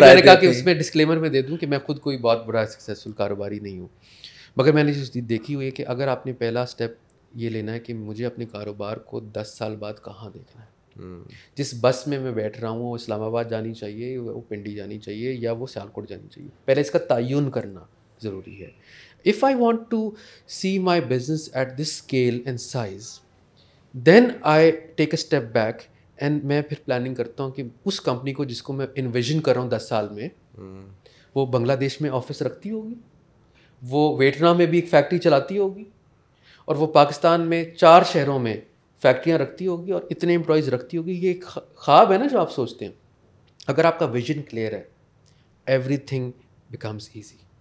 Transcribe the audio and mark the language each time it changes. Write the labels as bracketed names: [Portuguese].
[Urdu] میں نے کہا کہ اس میں ڈسکلیمر میں دے دوں کہ میں خود کوئی بہت بڑا سکسیزفل کاروباری نہیں ہوں, مگر میں نے چیز دیکھی ہوئی ہے کہ اگر آپ نے پہلا اسٹیپ یہ لینا ہے کہ مجھے اپنے کاروبار کو 10 سال بعد کہاں دیکھنا ہے. جس بس میں بیٹھ رہا ہوں وہ اسلام آباد جانی چاہیے, وہ پنڈی جانی چاہیے, یا وہ سیالکوٹ جانی چاہیے. پہلے اس کا تعین کرنا ضروری ہے. [English] If I want to see my business at this scale and size, then I take a step back and [Urdu] میں پھر پلاننگ کرتا ہوں کہ اس کمپنی کو جس کو میں انویژن کر رہا ہوں 10 سال میں, وہ بنگلہ دیش میں آفس رکھتی ہوگی, وہ ویٹنام میں بھی ایک فیکٹری چلاتی ہوگی, اور وہ پاکستان میں 4 شہروں میں فیکٹریاں رکھتی ہوگی اور اتنے امپلائیز رکھتی ہوگی. یہ ایک خواب ہے نا جو آپ سوچتے ہیں. اگر آپ کا ویژن کلیئر ہے, [English] Everything becomes easy.